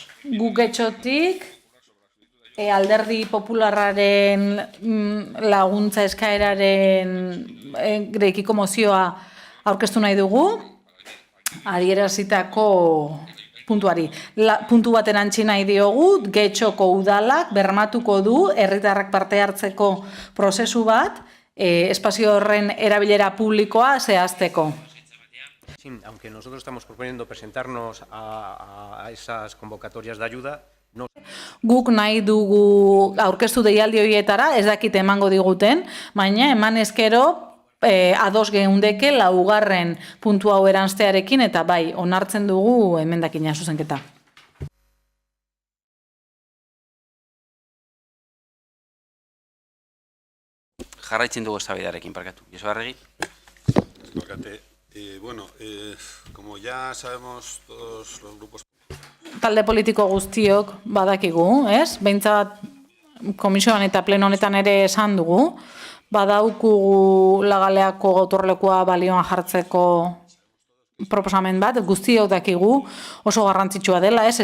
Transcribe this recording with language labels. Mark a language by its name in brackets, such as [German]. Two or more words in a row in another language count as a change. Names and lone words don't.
[Basque] Guk etxotik alderdi popularraren laguntza eskaeraren greikiko mozioa aurkeztu nahi dugu, adierazitako puntuari. Puntu bat erantzi nahi diogu, Getxoko udalak bermatuko du herritarrak parte hartzeko prozesu bat, espazio horren erabilera publikoa zehazteko. [Spanish] Sí, aunque nosotros estamos proponiendo presentarnos a esas convocatorias de ayuda, no... [Basque] Guk nahi dugu aurkeztu deialdi horietara, ez dakit emango diguten, baina eman ezkero ados geundeke laugarren puntu hau eranztearekin eta bai, onartzen dugu emendakina zuzenketa. Jarraitzen dugu eztabaidarekin, parkatu. Joseba Arregi. Barkate. [Spanish] Bueno, como ya sabemos todos los grupos... [Basque] Talde politiko guztiok badakigu, ez? Behintzat komisioan eta pleno honetan ere esan dugu, badaukugu Lagaleako gotorlekua balioan jartzeko proposamen bat, guztiok dakigu oso garrantzitsua dela, ez?